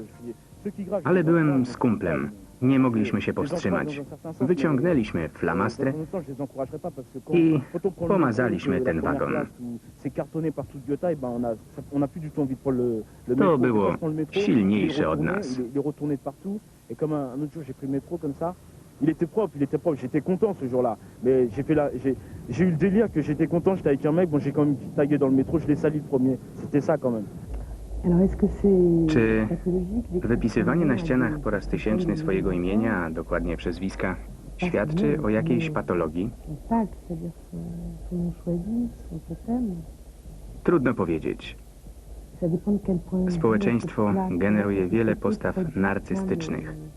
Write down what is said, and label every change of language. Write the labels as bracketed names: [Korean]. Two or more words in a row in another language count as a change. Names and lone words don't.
[Polish] Ale byłem z kumplem. Nie mogliśmy się powstrzymać. Wyciągnęliśmy flamastrę i pomazaliśmy ten wagon. To było silniejsze od nas. [French] Il était propre, j'étais content ce jour-là. Mais j'ai eu le délire que j'étais content, j'étais avec un mec, bon j'ai quand même tagué dans le métro, je l'ai sali le premier. C'était ça quand même. [Polish] Czy wypisywanie na ścianach po raz tysięczny swojego imienia, a dokładnie przezwiska, świadczy o jakiejś patologii? Trudno powiedzieć. Społeczeństwo generuje wiele postaw narcystycznych.